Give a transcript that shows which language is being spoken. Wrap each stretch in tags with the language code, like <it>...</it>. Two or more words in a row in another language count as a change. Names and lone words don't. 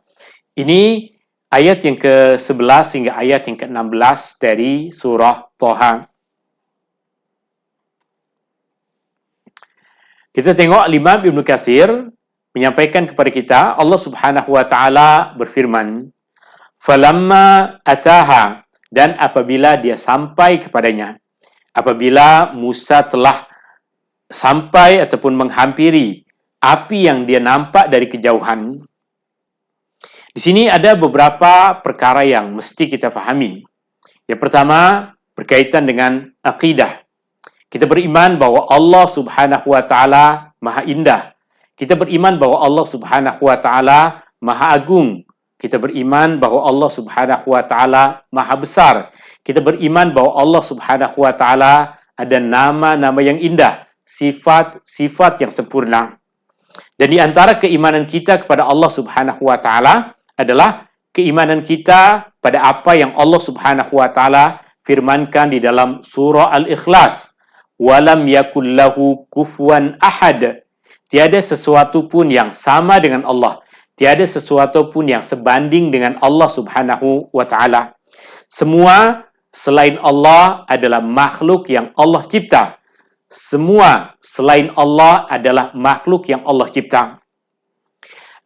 <ms>Ini ayat yang ke-11 hingga ayat yang ke-16 dari surah Thaha. Kita tengok Imam Ibn Katsir menyampaikan kepada kita, Allah</ms> <ar>سبحانه وتعالى</ar> <ms>berfirman,</ms> <ar>"فلما أتاها,"</ar> <ms>dan apabila dia sampai kepadanya, apabila Musa telah sampai ataupun menghampiri api yang dia nampak dari kejauhan. Di sini ada beberapa perkara yang mesti kita fahami. Yang pertama, berkaitan dengan akidah. Kita beriman bahawa Allah</ms> <ar>سبحانه وتعالى</ar> <ms>Maha Indah. Kita beriman bahawa Allah</ms> <ar>سبحانه وتعالى</ar> <ms>Maha Agung. Kita beriman bahawa Allah</ms> <ar>سبحانه وتعالى</ar> <ms>Maha Besar. Kita beriman bahawa Allah</ms> <ar>سبحانه وتعالى</ar> <ms>ada nama-nama yang indah, sifat-sifat yang sempurna. Dan di antara keimanan kita kepada Allah</ms> <ar>سبحانه وتعالى</ar> <ms>adalah keimanan kita pada apa yang Allah</ms> <ar>سبحانه وتعالى</ar> <ms>firmankan di dalam surah Al-Ikhlas.</ms> <ar>ولم يكن له كفوا أحد.</ar> <ms>Tiada sesuatu pun yang sama dengan Allah. Tiada sesuatu pun yang sebanding dengan Allah</ms> <ar>سبحانه وتعالى.</ar> <ms>Semua selain Allah adalah makhluk yang Allah cipta. Semua selain Allah adalah makhluk yang Allah cipta.</ms>